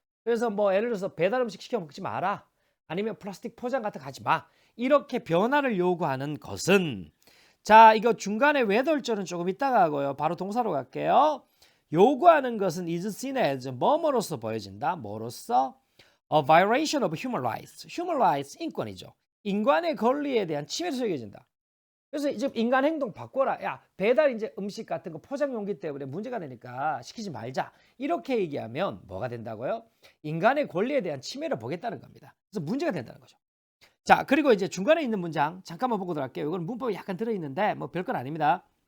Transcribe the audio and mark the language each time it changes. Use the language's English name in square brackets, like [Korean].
[Korean] 그래서 뭐 예를 들어서 배달 음식 시켜 먹지 마라. 아니면 플라스틱 포장 같은 거 하지 마. 이렇게 변화를 요구하는 것은, 자, 이거 중간에 whether절은 조금 이따가 하고요. 바로 동사로 갈게요. 요구하는 것은 [English] is seen as [Korean] 뭐뭐로서 보여진다. 뭐로서? [English] A violation of human rights. human rights [Korean] 인권이죠. 인간의 권리에 대한 침해로 여겨진다. 그래서 이제 인간 행동 바꿔라. 야, 배달 이제 음식 같은 거 포장 용기 때문에 문제가 되니까 시키지 말자. 이렇게 얘기하면 뭐가 된다고요? 인간의 권리에 대한 침해를 보겠다는 겁니다. 그래서 문제가 된다는 거죠. 자, 그리고 이제 중간에 있는 문장 잠깐만 보고 들어갈게요. 이건 문법이 약간 들어있는데 뭐 별건 아닙니다.